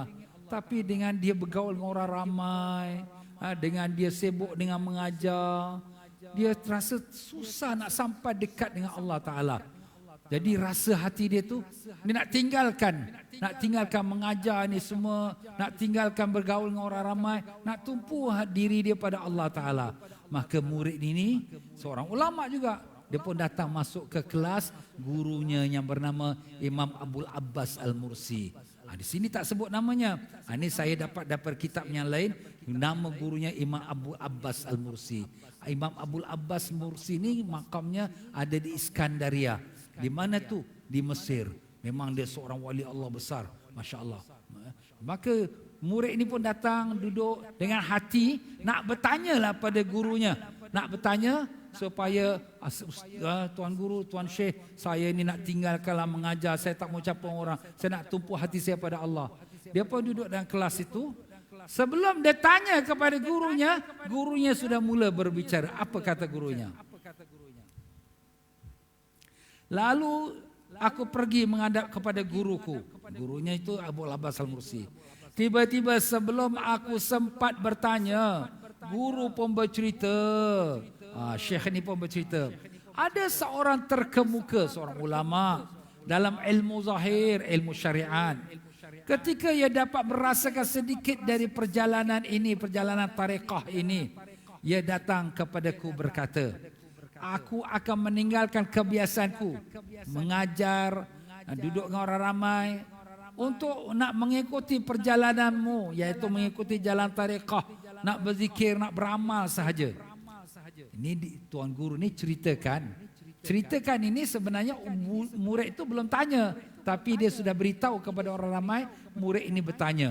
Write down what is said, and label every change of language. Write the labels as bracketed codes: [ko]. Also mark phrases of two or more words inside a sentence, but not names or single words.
[ms] Tapi dengan dia bergaul dengan orang ramai, dengan dia sibuk dengan mengajar, dia terasa susah nak sampai dekat dengan [ar] الله تعالى. [ms] Jadi rasa hati dia tu, dia nak tinggalkan mengajar ni semua, nak tinggalkan bergaul dengan orang ramai, nak tumpu diri dia pada [ar] الله تعالى. [ms] Maka murid ini, seorang ulama juga, dia pun datang masuk ke kelas gurunya yang bernama Imam Abul Abbas Al-Mursi. Di sini tak sebut namanya. Ini saya dapat kitab yang lain. Nama gurunya Imam Abu Abbas Al-Mursi. Imam Abul Abbas Mursi ni makamnya ada di Iskandaria. Di mana tu? Di Mesir. Memang dia seorang [ar] ولي الله [ms] besar. [ar] ما شاء الله. [ms] Maka murid ini pun datang duduk dengan hati nak bertanyalah pada gurunya. Nak bertanya supaya Tuan Guru, Tuan Syekh, saya ni nak tinggalkanlah mengajar, saya tak mau capung orang, saya nak tumpu hati saya pada Allah. Dia pun duduk dalam kelas itu. Sebelum dia tanya kepada gurunya, gurunya sudah mula berbicara. Apa kata gurunya? Lalu aku pergi menghadap kepada guruku. Gurunya itu Abu Abbas Al-Mursi. Tiba-tiba sebelum aku sempat bertanya, guru pun bercerita. Syekh ni pun bercerita. Ada seorang terkemuka, seorang ulama dalam ilmu zahir, ilmu syariat. Ketika ia dapat merasakan sedikit dari perjalanan ini, perjalanan tarekat ini, ia datang kepadaku berkata, aku akan meninggalkan kebiasaanku mengajar, duduk dengan orang ramai untuk nak mengikuti perjalananmu, iaitu mengikuti jalan tarekat, nak berzikir, nak beramal sahaja. Ini Tuan Guru ni ceritakan ini sebenarnya murid itu belum tanya, tapi dia sudah beritahu kepada orang ramai, murid ini bertanya.